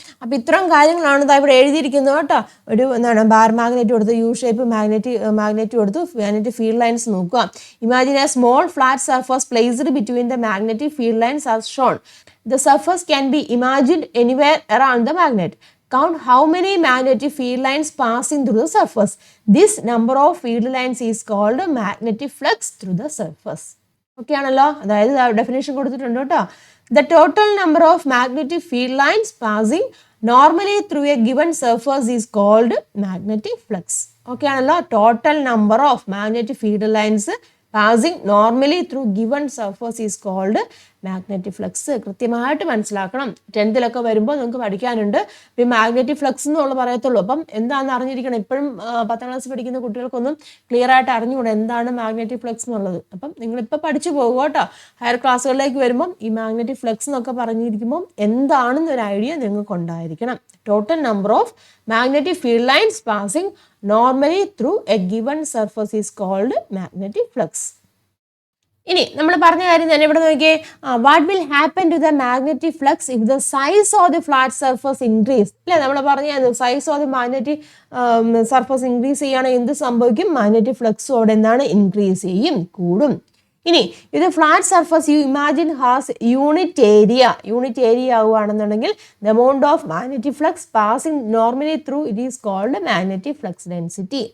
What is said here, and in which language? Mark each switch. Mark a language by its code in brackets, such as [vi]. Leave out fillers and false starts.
[ml] അപ്പം ഇത്രയും കാര്യങ്ങളാണ് ഇവിടെ എഴുതിയിരിക്കുന്നത് കേട്ടോ. ബാർ മാഗ്നറ്റ് കൊടുത്ത് യു ഷേപ്പ് മാഗ്നറ്റ് കൊടുത്ത് മാഗ്നറ്റിക് ഫീൽഡ് ലൈൻസ് നോക്കുക. [en] Imagine a small flat surface placed between the magnetic field lines as shown. The surface can be imagined anywhere around the magnet. count how many magnetic field lines passing through the surface. This number of field lines is called magnetic flux through the surface. [ml] Okay ആണല്ലോ, അതായത് definition കൊടുത്തിട്ടുണ്ട് കേട്ടോ. [en] The total number of magnetic field lines passing normally through a given surface is called magnetic flux. Okay ആണല്ലോ, total number of magnetic field lines passing normally through given surface is called magnetic flux. [ml] കൃത്യമായിട്ട് മനസ്സിലാക്കണം. 10th വരുമ്പോൾ നിങ്ങൾക്ക് പഠിക്കാനുണ്ട്. ഈ magnetic flux എന്നുള്ള പറയത്തുള്ളൂ. അപ്പം എന്താണെന്ന് അറിഞ്ഞിരിക്കണം. ഇപ്പോഴും 10th ക്ലാസ് പഠിക്കുന്ന കുട്ടികൾക്കൊന്നും ക്ലിയർ ആയിട്ട് അറിഞ്ഞുകൂടെ എന്താണ് മാഗ്നറ്റിക് ഫ്ലക്സ് എന്നുള്ളത്. അപ്പം നിങ്ങളിപ്പോൾ പഠിച്ചു പോകുക കേട്ടോ. ഹയർ ക്ലാസ്സുകളിലേക്ക് വരുമ്പം ഈ മാഗ്നറ്റിക് ഫ്ലക്സ് എന്നൊക്കെ പറഞ്ഞിരിക്കുമ്പോൾ എന്താണെന്നൊരു ഐഡിയ നിങ്ങൾക്ക് ഉണ്ടായിരിക്കണം. [en] Total number of magnetic field lines passing normally through a given surface is called magnetic flux. [ml] ഇനി നമ്മൾ പറഞ്ഞ കാര്യം തന്നെ ഇവിടെ നോക്കിയേ, [en] What will happen to the magnetic flux if the size of the flat surface increase. [ml] അല്ലേ, നമ്മൾ പറഞ്ഞ size of the magnetic surface increase ചെയ്യുകയാണെങ്കിൽ എന്ത് സംഭവിക്കും? മാഗ്നറ്റിക് ഫ്ലക്സ് അവിടെ എന്താണ് ഇൻക്രീസ് ചെയ്യും, കൂടും. ഇനി ഇത് flat surface U imagine has unit area ആവുകയാണെന്നുണ്ടെങ്കിൽ [en] The amount of magnetic flux passing normally through it is called magnetic flux density.